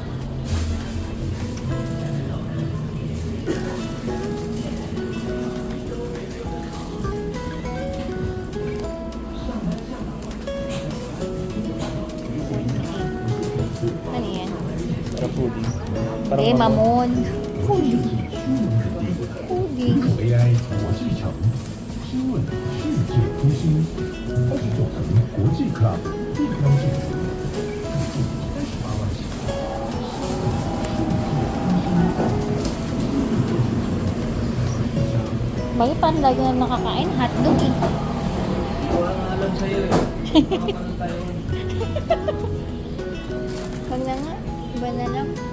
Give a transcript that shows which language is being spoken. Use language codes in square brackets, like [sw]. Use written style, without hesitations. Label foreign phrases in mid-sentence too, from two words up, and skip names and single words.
[tl] Ano yan? Para pudding. Eh, mamon. Pudding. Pudding. [zh] AI 国际城，新问世界中心，29层国际 Club 地标建筑，38万起。 [tl] Bakit parang lagi na nakakain? Hotdog eh. Wala nga alam sa'yo eh. Wag na nga. Iba na lang.